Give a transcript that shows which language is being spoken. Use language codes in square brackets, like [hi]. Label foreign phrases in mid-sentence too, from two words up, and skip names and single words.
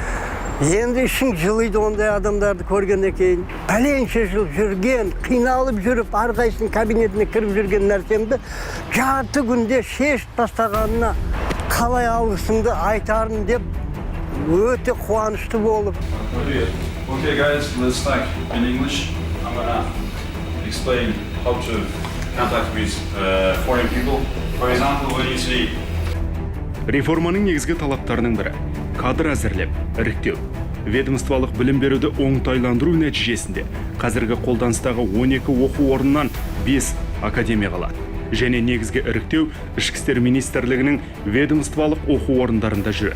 [kk] Енді ішің жылыйды ондай адамдарды көргеннен кейін. Пәленше жыл жүрген, қиналып жүріп, әрқайсының кабинетіне кіріп жүрген нәрсемді жарты күнде шешіп тастағанына қалай алғысыңды айтарын деп өте қуанышты болып. [en] Okay guys, let's start in English. I'm gonna explain how to contact with foreign people. For example, when you see [kk] Реформаның негізгі талаптарының бірі кадр әзірлеп, іріктеу. Ведомстволық білім беруді оңтайландыру нәтижесінде қазіргі қолданыстағы 12 оқу орнынан 5 академия қалады. Және негізгі іріктеу Ішкі істер министрлігінің ведомстволық оқу орындарында жүреді.